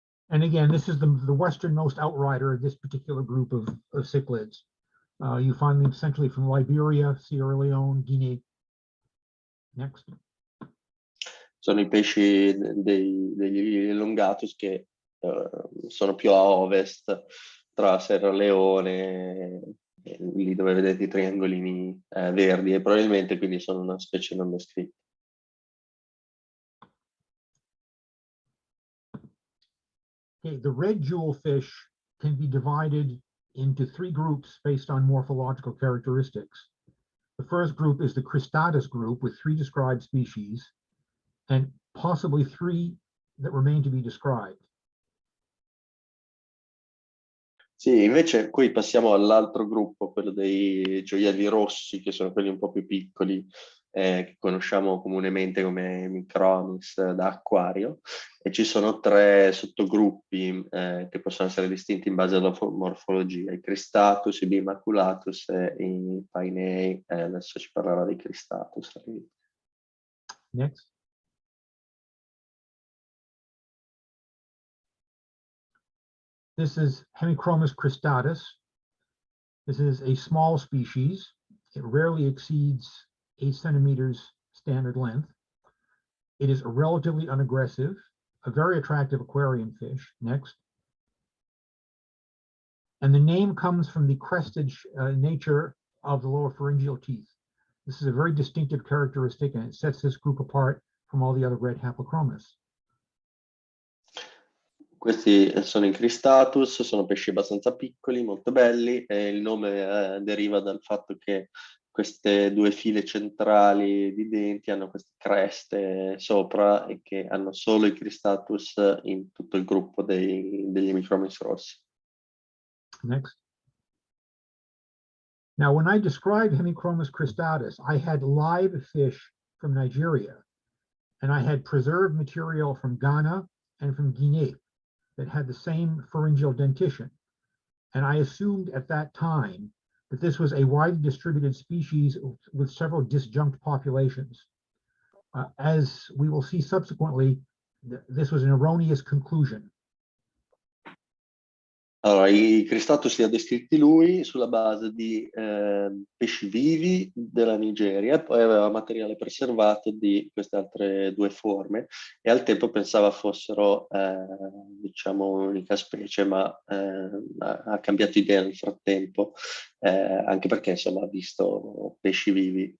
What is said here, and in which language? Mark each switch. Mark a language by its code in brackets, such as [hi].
[en] And again, this is the westernmost outrider of this particular group of cichlids. You find them essentially from Liberia, Sierra Leone, Guinea. Next. [it] Sono i pesci degli Elongatus che sono più a ovest, tra Sierra Leone, lì dove vedete i triangolini verdi, e probabilmente quindi sono una specie non descritta. [en] Okay, the red jewelfish can be divided into three groups based on morphological characteristics. The first group is the Cristatus group with 3 described species and possibly 3 that remain to be described. [it] Sì, invece qui passiamo all'altro gruppo, quello dei gioielli rossi, che sono quelli un po' più piccoli, che conosciamo comunemente come Hemichromis da acquario, e ci sono 3 sottogruppi che possono essere distinti in base alla morfologia: i Cristatus, i Maculatus e i Painei. Adesso ci parlerà dei Cristatus. [en] Next. This is Hemichromis Cristatus. This is a small species. It rarely exceeds 8 centimeters standard length. It is relatively unaggressive, a very attractive aquarium fish. Next. And the name comes from the crested nature of the lower pharyngeal teeth. This is a very distinctive characteristic, and it sets this group apart from all the other red haplochromis. [it] Questi sono i Cristatus, sono pesci abbastanza piccoli, molto belli, e il nome deriva dal fatto che queste 2 file centrali di denti hanno queste creste sopra, e che hanno solo i Cristatus in tutto il gruppo degli Hemichromis rossi. [en] Next. Now, when I described Hemichromis Cristatus, I had live fish from Nigeria. and I had preserved material from Ghana and from Guinea that had the same pharyngeal dentition. And I assumed at that time that this was a widely distributed species with several disjunct populations. As we will see subsequently, this was an erroneous conclusion. [it] Allora, i Cristatus li ha descritti lui sulla base di pesci vivi della Nigeria, e poi aveva materiale preservato di queste altre due forme, e al tempo pensava fossero, diciamo, un'unica specie, ma ha cambiato idea nel frattempo, anche perché, insomma, ha visto pesci vivi.